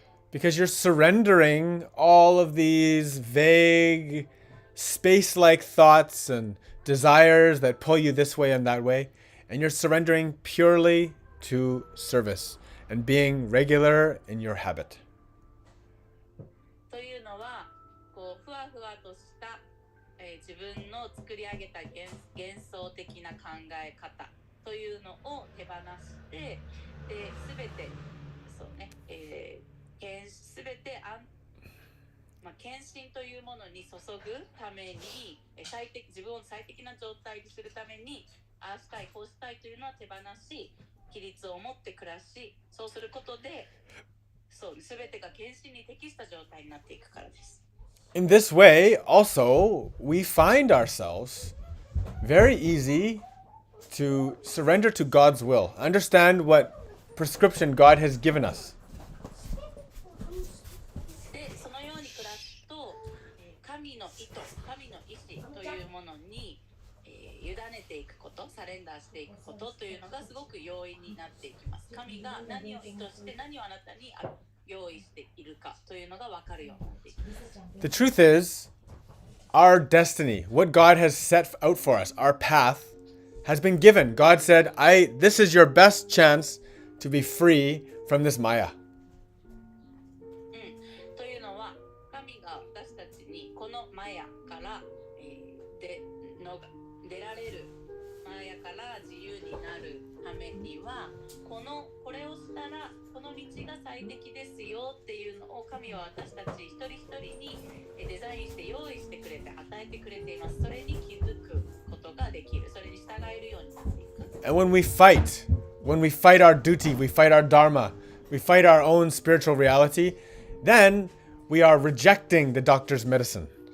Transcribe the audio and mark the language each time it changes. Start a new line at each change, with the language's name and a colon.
English: Because you're surrendering all of these vague, space-like thoughts and desires that pull you this way and that way, and you're surrendering purely to service and being regular in your habit.
Japanese: というのは、こうふわふわとした、自分の作り上げた幻想的な考え方というのを手放して、で全てそうね、全て献身というものに注ぐために、自分を最適な状態にするために、ああしたいこうしたいというのは手放し、規律を持って暮らし、そうすることで、全てが献身に適した状態になっていくからです。
English: In this way, also, we find ourselves very easy to surrender to God's will, understand what prescription God has given us.
Japanese: で、そのように暮らすと、神の意図、神の意志というものに、委ねていくこと、サレンダーしていくことというのがすごく容易になっていきます。神が何を意図して何をあなたに用意しているかというのが分かるようになっていきます。
English: The truth is, our destiny, what God has set out for us, our path, has been given. God said, this is your best chance to be free from this Maya.
Japanese: というのは、神が私たちにこのマヤから、出られる、マヤから自由になるためには、これをしたらこの道が最適ですよっていうのを神は私たち一人一人にデザインして用意してくれて与えてくれています。それに気づくことができる。それに従えるようになっていく。
English: And when we fight our duty, we fight our dharma, we fight our own spiritual reality, then we are rejecting the doctor's medicine.